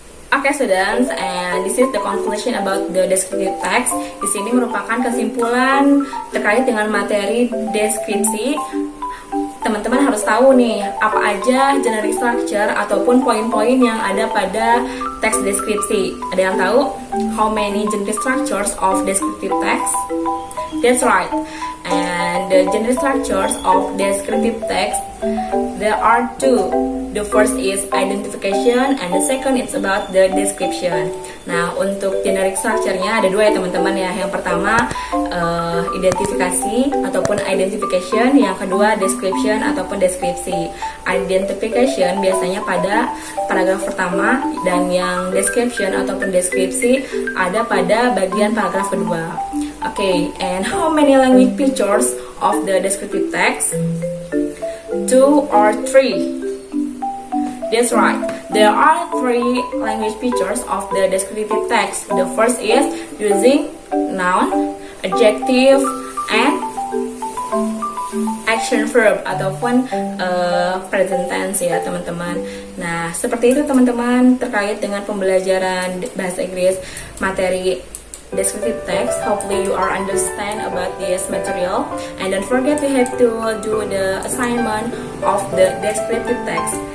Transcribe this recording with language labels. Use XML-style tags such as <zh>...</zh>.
<en>Okay students, and this is the conclusion about the descriptive text.</en> <id>Di sini merupakan kesimpulan terkait dengan materi deskripsi. Teman-teman harus tahu nih apa aja generic structure ataupun poin-poin yang ada pada teks deskripsi. Ada yang tahu</id> <en>how many generic structures of descriptive text? That's right. And the generic structures of descriptive text, there are two. The first is identification and the second is about the description.</en> <id>Nah, untuk generic structure-nya ada dua ya teman-teman ya. Yang pertama identifikasi ataupun identification, yang kedua description ataupun deskripsi. Identification biasanya pada paragraf pertama dan yang description ataupun deskripsi ada pada bagian paragraf kedua.</id> <en>Okay, and how many language features of the descriptive text? 2 or 3? That's right. There are 3 language features of the descriptive text. The first is using noun, adjective, and action verb</en> <id>ataupun</id> <en>present tense</en> <id>ya teman-teman. Nah, seperti itu teman-teman terkait dengan pembelajaran bahasa Inggris materi descriptive text.</id> <en>Hopefully you are understand about this material, and don't forget we have to do the assignment of the descriptive text.</en>